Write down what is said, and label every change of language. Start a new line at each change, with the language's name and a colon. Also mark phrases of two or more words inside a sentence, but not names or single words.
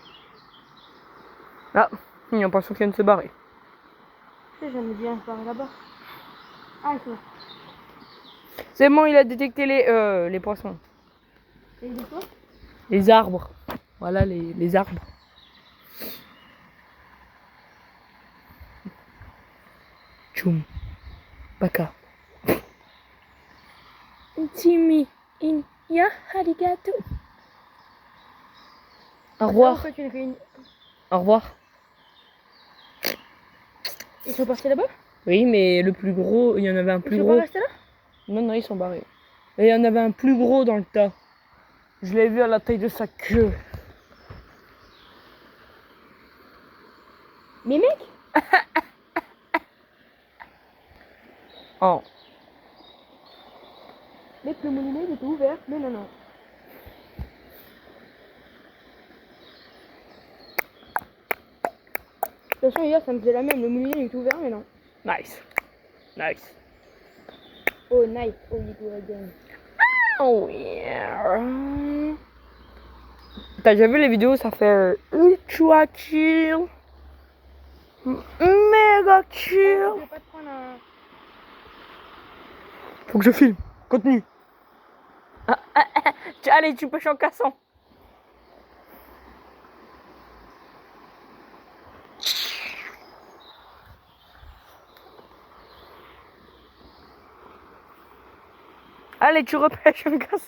French: Ah, il y a un poisson qui vient de se barrer. Tu sais, j'aime bien par là-bas. Ah, c'est bon. C'est bon, il a détecté les poissons. Et il est quoi? Les arbres. Voilà les arbres. Tchoum. Baka. Intimi. In. Ya. Harigato. Au revoir. Au revoir. Ils sont partis là-bas? Oui, mais le plus gros, il y en avait un plus gros. Ils sont pas restés là? Non, ils sont barrés. Et il y en avait un plus gros dans le tas. Je l'ai vu à la taille de sa queue. Mais mec! Oh. Mec, le moulinet il était ouvert, mais non. De toute façon, hier ça me faisait la même, le moulinet il était ouvert, mais non.
English: Nice. Oh, nice. Oh, you do again. Oh yeah.
French: T'as déjà vu les vidéos, ça fait ultra chill. Méga chill. Je vais pas te prendre un... Faut que je filme. Continue. Allez, tu pêches en cassant. Allez, tu repêches en cassant.